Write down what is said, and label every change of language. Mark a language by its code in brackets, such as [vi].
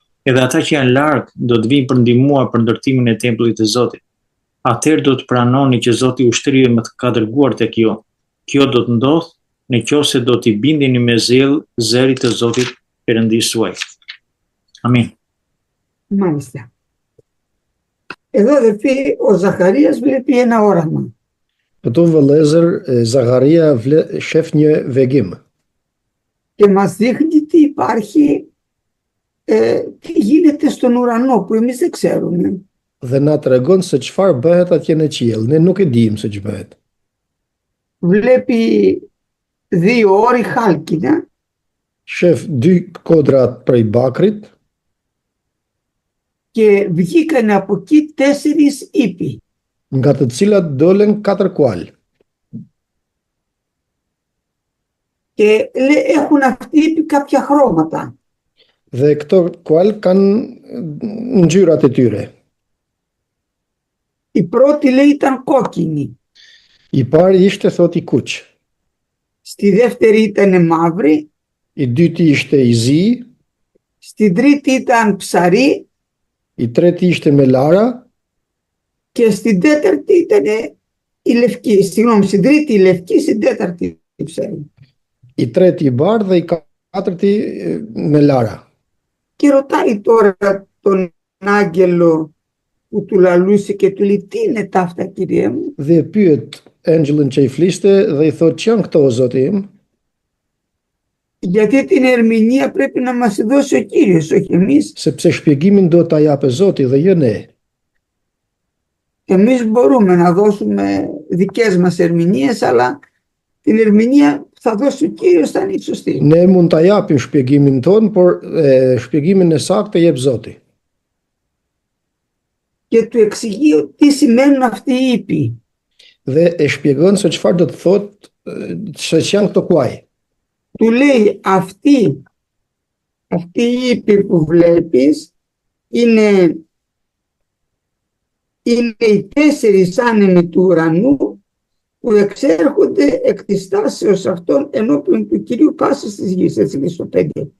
[sq] Edhe ata që janë larg do të vinë për ndihmuar për ndërtimin e tempullit të Zotit. Atëherë do të pranoni që Zoti i ushtrive më ka dërguar tek ju. Kjo do të ndodhë nëse do t'i bindeni me zell zërit të Zotit Perëndisë suaj. Amin. [el] Μάλιστα. Εδώ, αδερφοί, ο Ζαχαρίας βλέπει ένα όραμα. [sq] Këtu vëllezër, Zakaria shef një vegim. [el] Και μας δείχνει τι υπάρχει, τι γίνεται στον ουρανό που εμείς δεν ξέρουμε. [sq] Dhe na tregon se çfarë bëhet atje në qiell. Ne nuk e dimë se ç'bëhet. [el] Βλέπει 2 όρη χάλκινα. [sq] Shef 2 kodra prej bakrit. [el] Και βγήκαν από εκεί 4 ύποι. [sq] Nga të cilat dolen 4 kual. [el] Και έχουν αυτοί οι ύποι κάποια χρώματα. [sq] Dhe këto kual kanë ngjyrat e tyre. [el] Η πρώτη, λέει, ήταν κόκκινη. [sq] I pari ishte thot i kuq. [el] Στη δεύτερη ήταν μαύρη. [sq] I dyti ishte i zi. [el] Στην τρίτη ήταν ψαρή. [sq] I treti ishte me lara. [el] Και στην τέταρτη ήταν η λευκή. Συγγνώμη, στην τρίτη η λευκή, στην τέταρτη η ψαρή. [sq] I treti i bardhë dhe i katërti me lara. [el] Και ρωτάει τώρα τον άγγελο που του λαλούσε και του λέει, τι είναι τα αυτά, κύριε μου? [sq] Dhe pyet engjëllin që i fliste dhe i thot, që janë këto o Zoti im? [el] Γιατί την ερμηνεία πρέπει να μας δώσει ο Κύριος, όχι εμείς. [sq] Sepse shpjegimin do ta japë Zoti dhe jo ne. [el] Εμείς μπορούμε να δώσουμε δικές μας ερμηνείες, αλλά την ερμηνεία που θα δώσει ο Κύριος θα είναι η σωστή. [sq] Ne mund ta japim shpjegimin ton, por shpjegimin e saktë jep Zoti. [el] Και του εξηγεί τι σημαίνουν αυτοί οι ύποι. [sq] Dhe e shpjegon se çfarë do të thotë se janë këto kuaj. [el] Του λέει, αυτοί οι ύποι που βλέπεις είναι οι 4 άνεμοι του ουρανού που εξέρχονται εκ της τάσεως αυτών ενώπιον του Κυρίου πάσης της γης. Έτσι λέει στο 5.